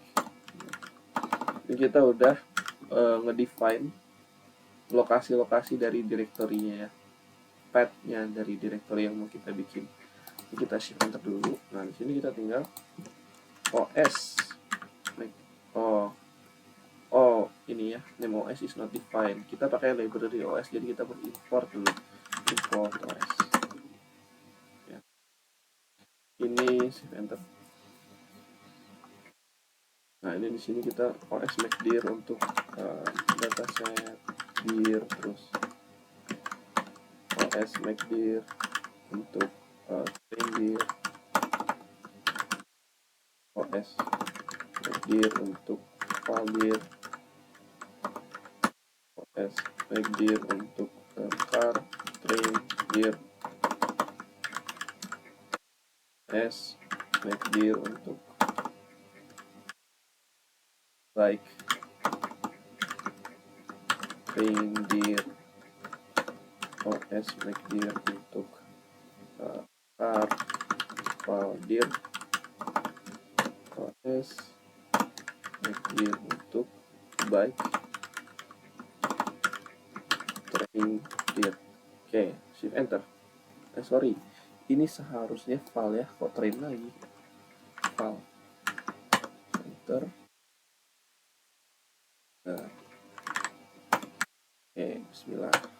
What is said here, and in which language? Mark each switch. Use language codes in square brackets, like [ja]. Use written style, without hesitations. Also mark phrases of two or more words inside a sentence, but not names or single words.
[id] Ini kita udah ngedefine lokasi-lokasi dari direktorinya ya, path-nya dari direktori yang mau kita bikin. Ini kita [en] shift enter [id] dulu. Nah di sini kita tinggal OS. Ini ya, [en] name OS is not defined. [id] Kita pakai library OS, jadi kita import dulu, [en] import OS. [id] Ya. Ini [en] shift enter. [id] Nah ini di sini kita [en] OS make dir [id] untuk [en] dataset dir, [id] terus [en] OS make dir [id] untuk [en] train dir, OS make dir untuk file dir, S make dir untuk car, train dir S make dir untuk bike, train dir OS make dir untuk car, file dir OS make dir untuk bike, train dir. [id] Oke, [en] shift enter. [id] Sorry, ini seharusnya file ya, kok train lagi. [en] File enter. [id] Oke, bismillah.